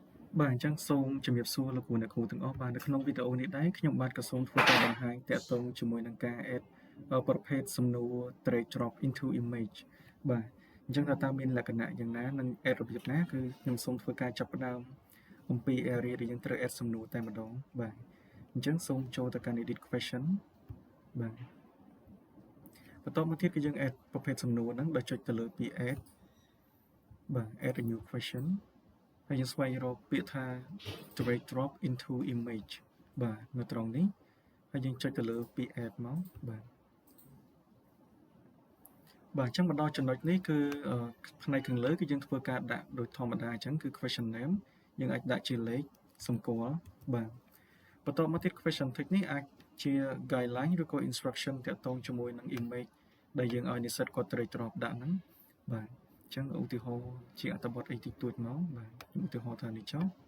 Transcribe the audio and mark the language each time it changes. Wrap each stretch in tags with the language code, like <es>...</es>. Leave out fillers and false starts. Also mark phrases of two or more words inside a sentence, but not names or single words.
<km>បាទអញ្ចឹងសូមជំរាបសួរលោកគ្រូអ្នកគ្រូទាំងអស់បាទនៅក្នុងវីដេអូនេះដែរខ្ញុំបាទក៏សូមធ្វើការបង្ហាញទាក់ទងជាមួយនឹងការ add ប្រ ភេទសំណួរ</km> <en>drag drop into image</en> <km>បាទអញ្ចឹងតើមានលក្ខណៈយ៉ាងណានិង add របៀបណាគឺខ្ញុំសូមធ្វើការចាប់ផ្ដើមអំពី area ដែលយើងត្រូវ add សំណួរតែម្ដងបាទអញ្ចឹងសូមចូលទៅកាន់</km> <en>edit question</en> <km>បាទបន្តមកទៀតគឺយើង add ប្រភេទសំណួរហ្នឹងដោយចុចទៅលើពាក្យ add បាទ</km> <en>add a new question</en> <km>ហើយយើងស្វែងរកពាក្យថា</km> <en>drag drop into image</en> <km>បាទនៅត្រង់នេះហើយយើងចុចទៅលើពាក្យ add មកបាទ អញ្ចឹងមកដល់ចំណុចនេះគឺផ្នែកខាងលើគឺយើងធ្វើការដាក់ដូចធម្មតាអញ្ចឹងគឺ</km> <en>question name</en> <km>យើងអាចដាក់ជាលេខសម្គាល់បាទបន្តមកទៀត</km> <en>question text</en> <km>នេះអាចជា guideline ឬក៏ instruction ទាក់ទងជាមួយនឹង image ដែលយើងឲ្យនិស្សិតគាត់</km> <en>drag drop</en> <km>ដាក់ហ្នឹងបាទអញ្ចឹងឧទាហរណ៍ជាអត្ថបទអីតិចតួចមកបាទឧទាហរណ៍ថានេះចុះ</km>